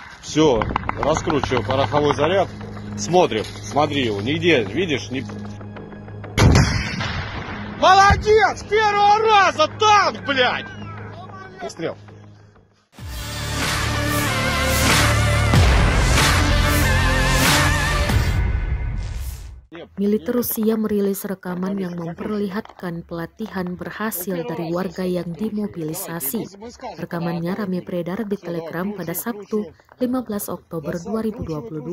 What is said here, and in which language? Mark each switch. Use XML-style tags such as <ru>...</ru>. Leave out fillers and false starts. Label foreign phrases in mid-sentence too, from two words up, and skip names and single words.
<ru>Все, раскручиваю пороховой заряд. Смотрим, смотри его, нигде, видишь? Молодец! С первого раза танк, блядь! Стрел.</ru> <id>Militer Rusia merilis rekaman yang memperlihatkan pelatihan berhasil dari warga yang dimobilisasi. Rekamannya ramai beredar di Telegram pada Sabtu, 15 Oktober 2022.</id>